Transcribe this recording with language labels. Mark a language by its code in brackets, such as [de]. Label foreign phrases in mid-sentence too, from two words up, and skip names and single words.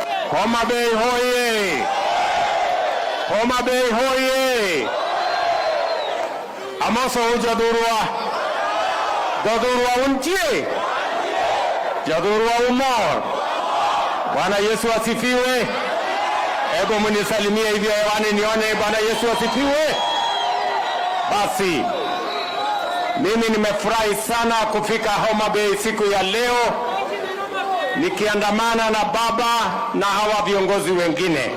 [sw] Homa Bay hoye! Homa Bay hoye! [luo] Amoso jadurwa. Jadurwa untie. Jadurwa umor. [sw] Bwana Yesu asifiwe. Hebu mnisalimie hivyo hewani nione. Bwana Yesu asifiwe. Basi mimi nimefurahi sana kufika Homa Bay siku ya leo nikiandamana na baba na hawa viongozi wengine.